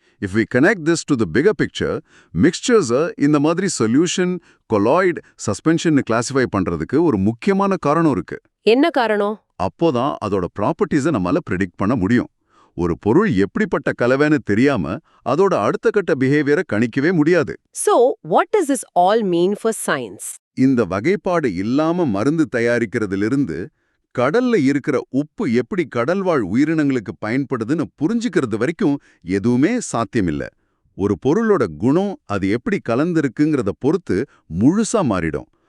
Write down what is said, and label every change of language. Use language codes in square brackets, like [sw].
[en] If we connect this to the bigger picture, mixtures [ta] இந்த மாதிரி solution, colloid, suspension classify பண்றதுக்கு ஒரு முக்கியமான காரணம் இருக்கு. என்ன காரணம்? அப்போதான் அதோட ப்ராப்பர்ட்டிஸை நம்மால ப்ரெடிக்ட் பண்ண முடியும். ஒரு பொருள் எப்படிப்பட்ட கலவைன்னு தெரியாம அதோட அடுத்த கட்ட பிஹேவியரை கணிக்கவே முடியாது. [en] So, what does this all mean for science? [ta] இந்த வகைப்பாடு இல்லாம மருந்து தயாரிக்கிறதிலிருந்து கடல்ல இருக்கிற உப்பு எப்படி கடல்வாழ் உயிரினங்களுக்கு பயன்படுதுன்னு புரிஞ்சுக்கிறது வரைக்கும் எதுவுமே சாத்தியமில்ல. ஒரு பொருளோட குணம் அது எப்படி கலந்திருக்குங்கிறத பொறுத்து முழுசா மாறிடும்.